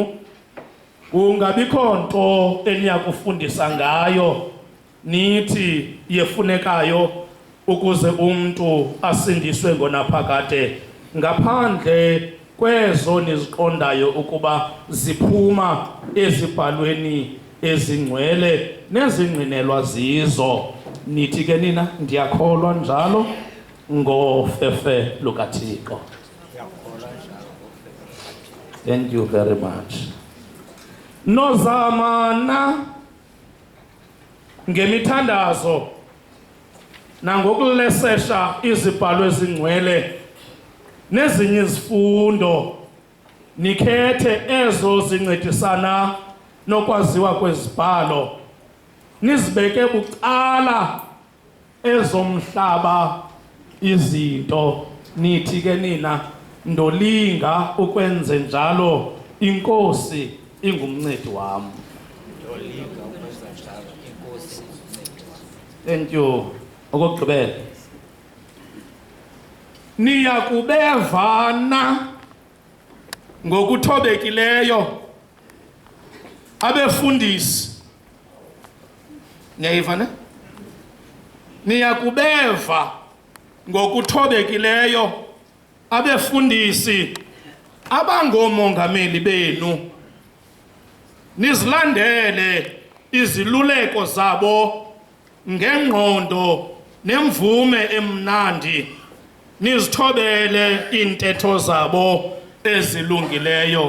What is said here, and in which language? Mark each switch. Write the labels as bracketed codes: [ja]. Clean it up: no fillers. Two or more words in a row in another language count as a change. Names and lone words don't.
[xh] Kungabikho nto eniyakufundisa ngayo nithi yefunekayo ukuze umntu asindiswe ngonaphakade, ngaphandle kwezo niziqondayo ukuba ziphuma ezibhalweni ezingcwele nezingqinelwa zizo? Nithi ke nina ndiyakholwa njalo ngofefe lukaThixo. [en] Thank you very much. [xh] Nozamana ngemithandazo nangokulesesha izibhalo ezingcwele nezinye izifundo, nikhethe ezo zincedisana nokwaziwa kwezibhalo, nizibeke bucala ezomhlaba izinto. Nithi ke nina ndolinga ukwenze njalo, inkosi ingumncedi wam. [en] Thank you. [xh] Okugqibela, niyakubevana ngokuthobekileyo abefundisi. Niyayiva ne? Niyakubeva ngokuthobekileyo abefundisi abangomongameli benu, nizilandele iziluleko zabo ngengqondo nemvume emnandi, nizithobele iintetho zabo ezilungileyo.